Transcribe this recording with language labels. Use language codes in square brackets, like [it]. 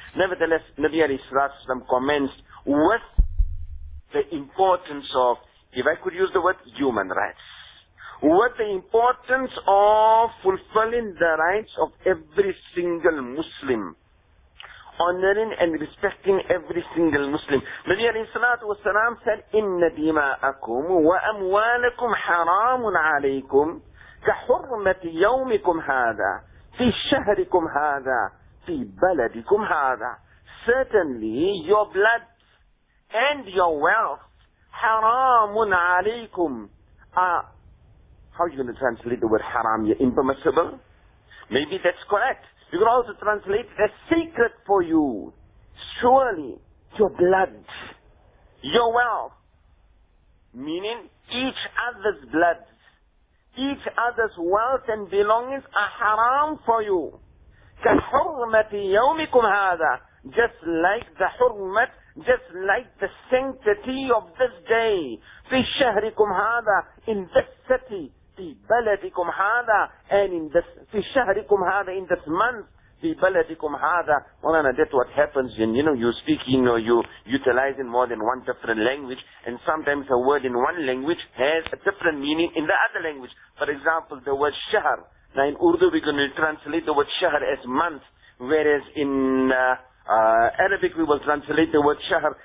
[en] Nevertheless, Nabi alayhi sallallahu alayhi wa sallam commenced with the importance of, if I could use the word, human rights. What the importance of fulfilling the rights of every single Muslim. Honoring and respecting every single Muslim. [ar] Nabi alayhi salatu wa salam said, إِنَّ دِمَاءَكُمْ وَأَمْوَالَكُمْ حَرَامٌ عَلَيْكُمْ كَحُرْمَةِ يَوْمِكُمْ هَذَا فِي شَهْرِكُمْ هَذَا فِي بَلَدِكُمْ هَذَا. [en] Certainly your blood and your wealth [ar] حَرَامٌ عَلَيْكُمْ. [en] How are you going to translate the word haram? You're impermissible? Maybe that's correct. You can also translate as sacred for you. Surely, your blood, your wealth, meaning each other's blood, each other's wealth and belongings are haram for you. [ar] كَحُرْمَةِ يَوْمِكُمْ هَذَا. [en] Just like the hurmat, just like the sanctity of this day. [ar] فِي شَهْرِكُمْ هَذَا. [en] In this city. [ar] في بلدكم هذا [en] and in this [ar] في شهركم هذا [en] in this month [ar] في بلدكم هذا. [en] Well, and that's what happens when, you know, you're speaking or you're utilizing more than one different language, and sometimes a word in one language has a different meaning in the other language. For example, the word shahr. Now in Urdu we're going to translate the word shahr as month, whereas in Arabic we will translate the word shahr.